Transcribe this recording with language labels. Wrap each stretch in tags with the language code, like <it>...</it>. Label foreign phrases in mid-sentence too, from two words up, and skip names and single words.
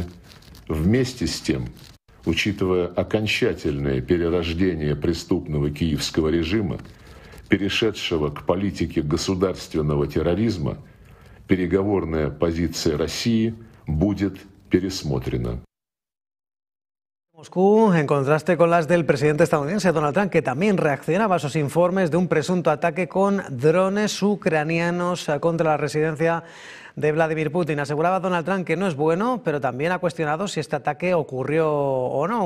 <ru>Вместе с тем, учитывая окончательное перерождение преступного киевского режима, перешедшего к политике государственного терроризма, переговорная позиция России будет пересмотрена.</ru> <es>Moscú, en contraste con las del presidente estadounidense Donald Trump, que también reaccionaba a esos informes de un presunto ataque con drones ucranianos contra la residencia de Vladimir Putin. Aseguraba Donald Trump que no es bueno, pero también ha cuestionado si este ataque ocurrió o no.</es>